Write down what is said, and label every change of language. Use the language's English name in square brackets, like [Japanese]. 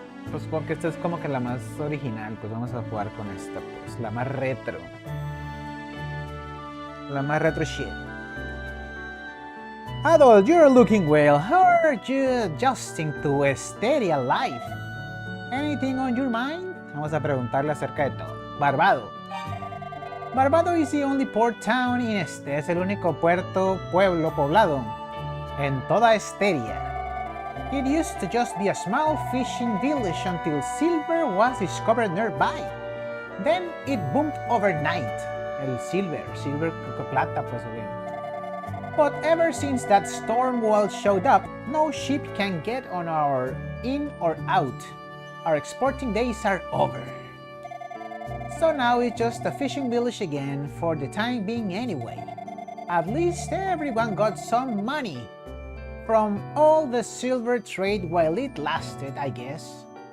[Spanish] Pues supongo que esta es como que la más original, pues vamos a jugar con esta, pues, la más retro. La más retro shit. [English] Adol, you're looking well. How are you adjusting to Esteria life? Anything on your mind? [Spanish] Vamos a preguntarle acerca de todo. Barbado. [English] Barbado is the only port town in este. [Spanish] Es el único pueblo poblado en toda Esteria. [English] It used to just be a small fishing village until silver was discovered nearby. Then it boomed overnight. [Spanish] El silver plata, pues bien. [English] But ever since that storm wall showed up, no ship can get on our in or out. Our exporting days are over. So now it's just a fishing village again for the time being anyway. At least everyone got some money from all the silver trade while it lasted, I guess.